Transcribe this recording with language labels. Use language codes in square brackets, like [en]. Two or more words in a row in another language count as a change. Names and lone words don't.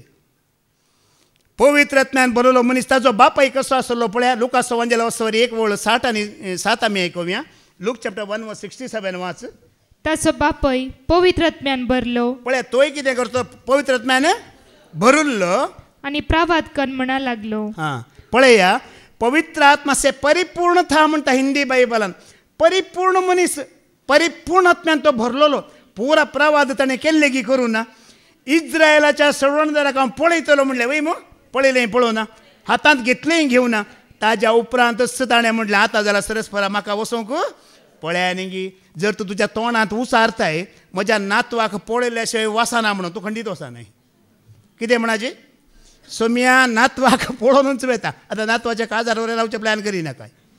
[kok] पवित्र आत्म्यान बरयलो मनीस ताजो बापाय कसो आसलो पळया लुकास एवंजेल वचोवर 1:6 आनी 7 आमी आयकुया. लूक चॅप्टर 1:67 वाच. ताचो बापाय पवित्र आत्म्यान भरलो पळया तोय कितें करतो पवित्र आत्म्यान भरुल्लो आनी प्रवाद कर म्हणा लागलो. पळया [hi] पवित्र आत्मा से परिपूर्ण था [kok] म्हणटा हिंदी बायबलान परिपूर्ण मनीस परिपूर्ण आत्म्यान तो भरलेलो पुरा प्रवाद ताणें केल्ले की करूं ना. इस्रायलाच्या सवणदाराक हांव पळयतलो म्हणलें वय मू पळयलें पळोवना हातांत घेतलेंय घेवना ताज्या उपरांतच ताणें म्हणलें आतां जाल्यार सरस्वरा म्हाका वचोंक पळया न्ही गी जर तूं तुज्या तोंडांत उसारताय म्हज्या नातवाक पळयल्या शिवाय वचना म्हणून तूं खंडीत वचना कितें म्हणाजी सोम्या नातवाक पळोवनूच वेता आतां नातवाच्या काजार वरें रावचें प्लॅन करिना काय